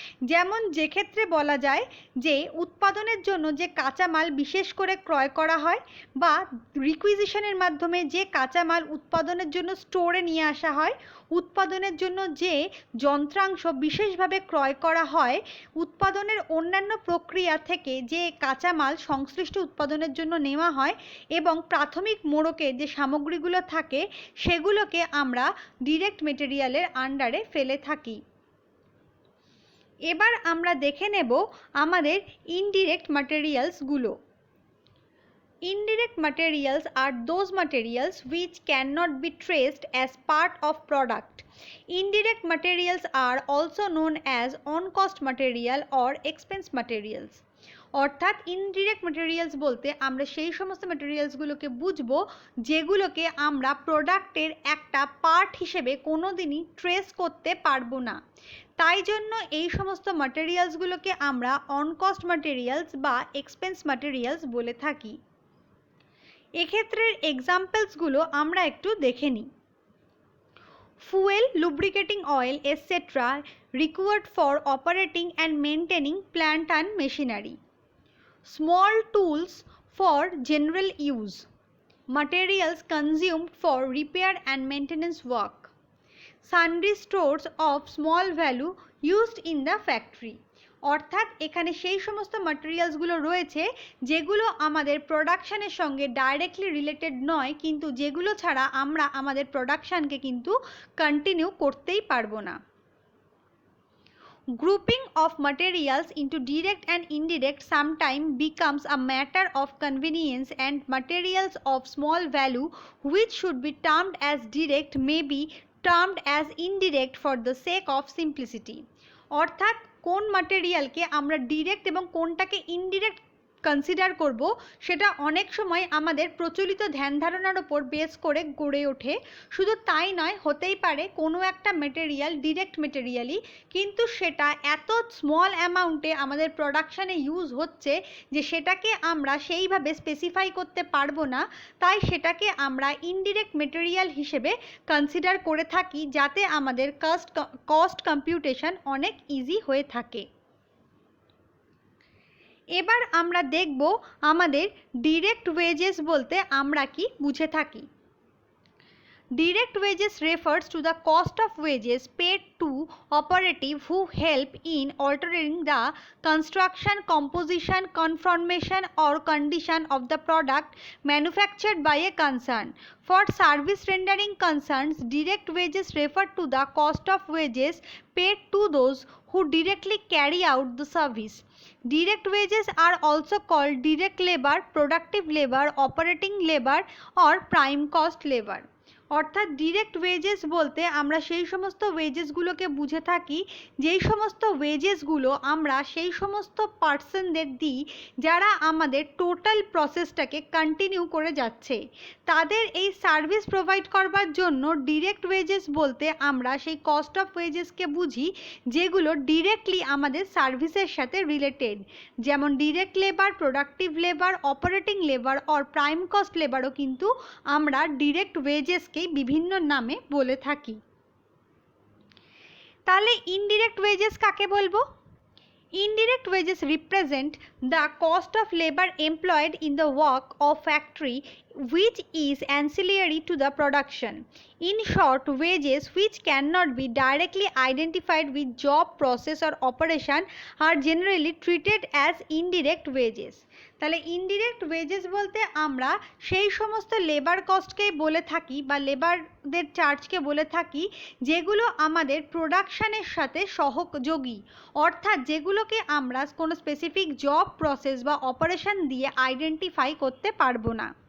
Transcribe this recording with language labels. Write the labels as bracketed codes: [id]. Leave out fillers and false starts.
[bn] যেমন যে ক্ষেত্রে বলা যায় যে উৎপাদনের জন্য যে কাঁচামাল বিশেষ করে ক্রয় করা হয় বা রিকুইজিশনের মাধ্যমে যে কাঁচামাল উৎপাদনের জন্য স্টোরে নিয়ে আসা হয়, উৎপাদনের জন্য যে যন্ত্রাংশ বিশেষভাবে ক্রয় করা হয়, উৎপাদনের অন্যান্য প্রক্রিয়া থেকে যে কাঁচামাল সংশ্লিষ্ট উৎপাদনের জন্য নেওয়া হয় এবং প্রাথমিক মোড়কে যে সামগ্রীগুলো থাকে সেগুলোকে আমরা ডিরেক্ট মেটেরিয়ালের আন্ডারে ফেলে থাকি। এবার আমরা দেখে নেব আমাদের indirect ম্যাটেরিয়ালসগুলো। [en] Indirect materials are those materials which cannot be traced as part of product. Indirect materials are also known as on-cost material or expense materials. [bn] অর্থাৎ ইনডিরেক্ট ম্যাটেরিয়ালস বলতে আমরা সেই সমস্ত ম্যাটেরিয়ালসগুলোকে বুঝবো যেগুলোকে আমরা প্রোডাক্টের একটা পার্ট হিসেবে কোনো দিনই ট্রেস করতে পারবো না। তাই জন্য এই সমস্ত ম্যাটেরিয়ালসগুলোকে আমরা অন-কস্ট ম্যাটেরিয়ালস বা এক্সপেন্স ম্যাটেরিয়ালস বলে থাকি। এক্ষেত্রের এক্সাম্পলসগুলো আমরা একটু দেখে নিই। [en] Fuel, lubricating oil etcetera required for operating and maintaining plant and machinery. Small tools for general use. materials consumed for repair and maintenance work. Sundry stores of small value used in the factory. [bn] অর্থাৎ এখানে সেই সমস্ত ম্যাটেরিয়ালসগুলো রয়েছে যেগুলো আমাদের প্রোডাকশানের সঙ্গে directly related নয়, কিন্তু যেগুলো ছাড়া আমরা আমাদের প্রোডাকশানকে কিন্তু কন্টিনিউ করতেই পারবো না। [en] Grouping of materials into direct and indirect sometimes becomes a matter of convenience, and materials of small value which should be termed as direct may be termed as indirect for the sake of simplicity. [bn] অর্থাৎ কোন ম্যাটেরিয়ালকে আমরা direct এবং কোনটাকে indirect consider করব সেটা অনেক সময় আমাদের প্রচলিত ধ্যান ধারণার ওপর বেস করে গড়ে ওঠে। শুধু তাই নয়, হতেই পারে কোনো একটা মেটেরিয়াল ডিরেক্ট মেটেরিয়ালই, কিন্তু সেটা এত স্মল অ্যামাউন্টে আমাদের প্রোডাকশানে ইউজ হচ্ছে যে সেটাকে আমরা সেইভাবে স্পেসিফাই করতে পারবো না, তাই সেটাকে আমরা ইনডিরেক্ট মেটেরিয়াল হিসেবে কনসিডার করে থাকি যাতে আমাদের কস্ট কম্পিউটেশন অনেক ইজি হয়ে থাকে। এবার আমরা দেখব আমাদের ডিরেক্ট ওয়েজেস বলতে আমরা কি বুঝে থাকি। [en] Direct wages refers to the cost of wages paid to operative who help in altering the construction, composition, conformation or condition of the product manufactured by a concern. For service rendering concerns, direct wages refer to the cost of wages paid to those who directly carry out the service. Direct wages are also called direct labor, productive labor, operating labor or prime cost labor. [bn] অর্থাৎ direct wages বলতে আমরা সেই সমস্ত ওয়েজেসগুলোকে বুঝে থাকি যেই সমস্ত ওয়েজেসগুলো আমরা সেই সমস্ত পার্সনদের দিই যারা আমাদের টোটাল প্রসেসটাকে কন্টিনিউ করে যাচ্ছে। তাদের এই সার্ভিস প্রোভাইড করবার জন্য ডিরেক্ট ওয়েজেস বলতে আমরা সেই কস্ট অফ ওয়েজেসকে বুঝি যেগুলো ডিরেক্টলি আমাদের সার্ভিসের সাথে রিলেটেড, যেমন direct labour, productive labour, operating labour or prime cost লেবারও কিন্তু আমরা ডিরেক্ট ওয়েজেসকে বিভিন্ন নামে বলে থাকি। তাহলে ইনডিরেক্ট ওয়েজেস কাকে বলবো? [en] Indirect wages represent the cost of labor employed in the work of factory which is ancillary to the production. In short, wages which cannot be directly identified with job, process or operation are generally treated as indirect wages. [bn] তাহলে indirect wages বলতে আমরা সেই সমস্ত labour কস্টকেই বলে থাকি বা লেবারদের চার্জকে বলে থাকি যেগুলো আমাদের প্রোডাকশানের সাথে সহযোগী, অর্থাৎ যেগুলোকে আমরা কোনো স্পেসিফিক জব, প্রসেস বা অপারেশন দিয়ে আইডেন্টিফাই করতে পারবো না।